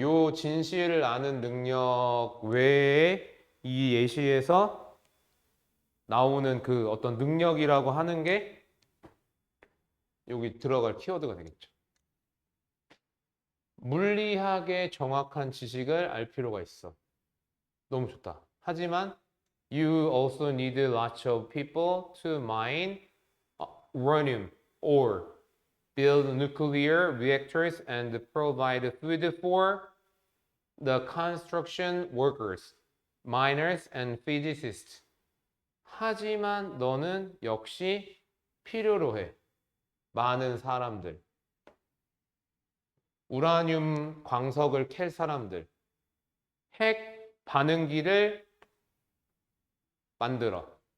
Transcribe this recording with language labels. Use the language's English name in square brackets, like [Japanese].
[Korean] 요 진실을 아는 능력 외에 이 예시에서 나오는 그 어떤 능력이라고 하는 게 여기 들어갈 키워드가 되겠죠. 물리학의 정확한 지식을 알 필요가 있어. 너무 좋다. 하지만 [English] you also need lots of people to mine uranium or build nuclear reactors and provide food for the construction workers, miners and physicists. [Korean] 하지만 너는 역시 필요로 해. 많은 사람들. 우라늄 광석을 캘 사람들. 핵 반응기를 만들어.